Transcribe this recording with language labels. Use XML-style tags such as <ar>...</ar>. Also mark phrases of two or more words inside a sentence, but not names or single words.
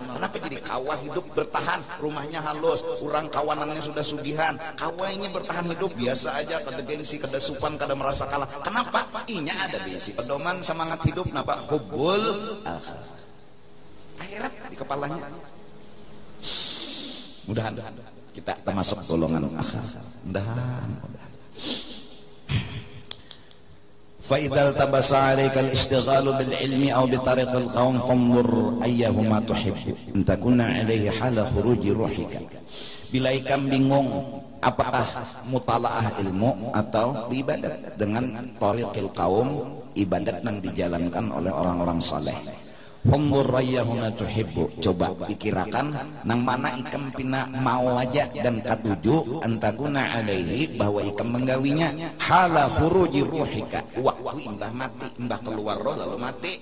<bjn>Kenapa jadi kawah hidup bertahan, rumahnya halus, orang kawanannya sudah sugihan, kawahnya bertahan hidup biasa aja, kada gengsi, kada supan, kada merasa kalah. Kenapa? Inya ada besi pedoman semangat hidup, kenapa?</bjn> <ar>حب الآخرة</ar> <bjn>di kepalanya. Mudahan kita termasuk golongan akhirat. Mudahan.</bjn> <ar>فإذا التبس عليك الاشتغال بالعلم أو بطريق القوم فانظر أيهما تحب أن تكون عليه حال خروج روحك.</ar> <bjn>Bila ikam bingung apakah mutalaah ilmu atau ibadat dengan</bjn> <ar>طريق القوم,</ar> <bjn>ibadat yang dijalankan oleh orang-orang saleh.</bjn> <ar>فانظر أيهما تحب,</ar> <bjn>coba pikirakan nang mana ikam pina mau aja dan katuju</bjn> <ar>أن تكون عليه,</ar> <bjn>bahwa ikam menggawinya</bjn> <ar>حال خروج روحك,</ar> <bjn>waktu imbah mati, imbah keluar roh lalu mati.</bjn>